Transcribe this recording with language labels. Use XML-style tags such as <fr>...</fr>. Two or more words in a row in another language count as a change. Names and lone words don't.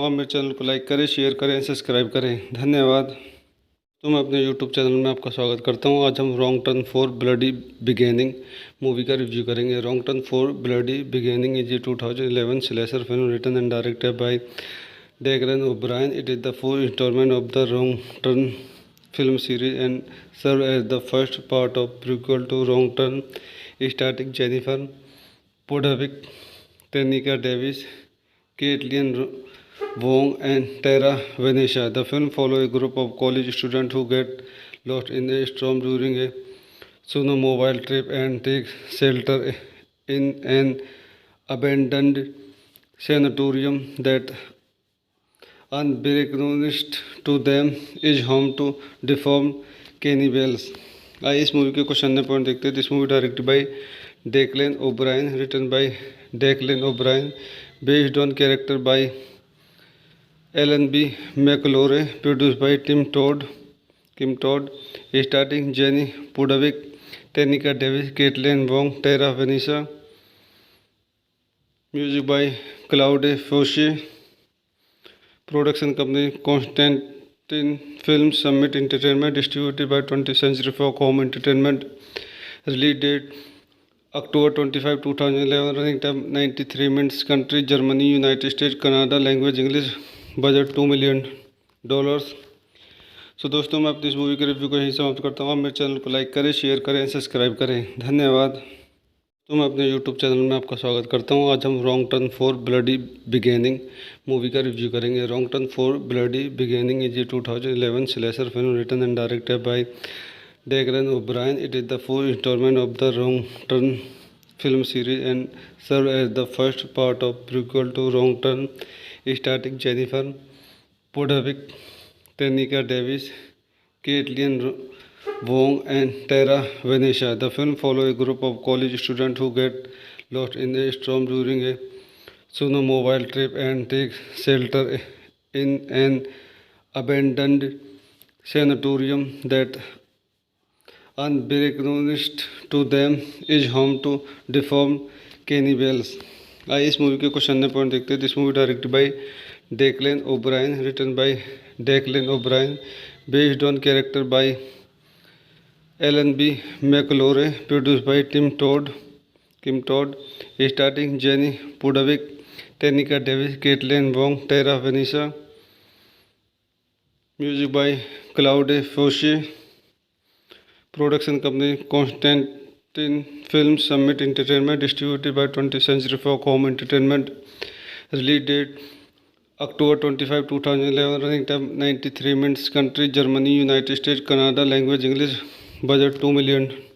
<hi>आप मेरे चैनल को लाइक करें, शेयर करें, सब्सक्राइब करें। धन्यवाद। तो मैं अपने यूट्यूब चैनल में आपका स्वागत करता हूँ। आज हम रॉन्ग टर्न फॉर ब्लडी बिगेनिंग मूवी का रिव्यू करेंगे।</hi> <en>Wrong Turn for Bloody Beginning is a 2011 slasher film written and directed by Darren O'Brien. It is the fourth installment of the Wrong Turn film series and serves as the first part of prequel to Wrong Turn, starring Jennifer Podhovic, Tanika Davis, Caitlin Wong, and Tara Venetia. The film follows a group of college students who get lost in a storm during a snowmobile trip and take shelter in an abandoned sanatorium that unbeknownst to them is home to deformed cannibals.</en> <hi>आइए इस मूवी के कुछ अन्य पॉइंट देखते हैं।</hi> <en>This movie directed by Declan O'Brien, written by Declan O'Brien, based on character by Alan B. McElroy, produce by Kim Todd, starring Jenny Pudavick, Tenika Davis, Kaitlyn Wong, Terra Vanessa, Music by Claude Foisy, Production company Constantin Film Summit Entertainment, distributed by 20th Century Fox Home Entertainment, Release date October 25, 2011, running time 93 minutes, country Germany, United States, Canada, language English, budget $2 million.</en> <hi>सो दोस्तों, मैं अपनी इस मूवी के रिव्यू को यहीं समाप्त करता हूँ। आप मेरे चैनल को लाइक करें, शेयर करें, सब्सक्राइब करें। धन्यवाद। तो मैं अपने यूट्यूब चैनल में आपका स्वागत करता हूं। आज हम रॉन्ग टर्न फॉर ब्लडी बिगेनिंग मूवी का रिव्यू करेंगे।</hi> <en>Wrong Turn for Bloody Beginning is a 2011 slasher film written and directed by Darren O'Brien. It is the fourth installment of the Wrong Turn film series and served as the first part of prequel to Wrong Turn, starring Jennifer Podovic, Tanika Davis, Caitlin Wong, and Tara Venetia. The film follows a group of college students who get lost in a storm during a snowmobile trip and take shelter in an abandoned sanatorium that unbeknownst to them is home to deformed cannibals.</en> <hi>आइए इस मूवी के कुछ अन्य पॉइंट देखते हैं।</hi> <en>This movie directed by Declan O'Brien, written by Declan O'Brien, based on character by Alan B. McElroy, produced by Kim Todd, starring Jenny Pudavick, Tenika Davis, Kaitlyn Wong, Terra Vanessa, Music by Claude Foisy, Production company Constantin Film Summit Entertainment, distributed by 20th Century Fox Home Entertainment, Release date October 25, 2011, running time 93 minutes, country Germany, United States, Canada, language English, budget $2 million.</en>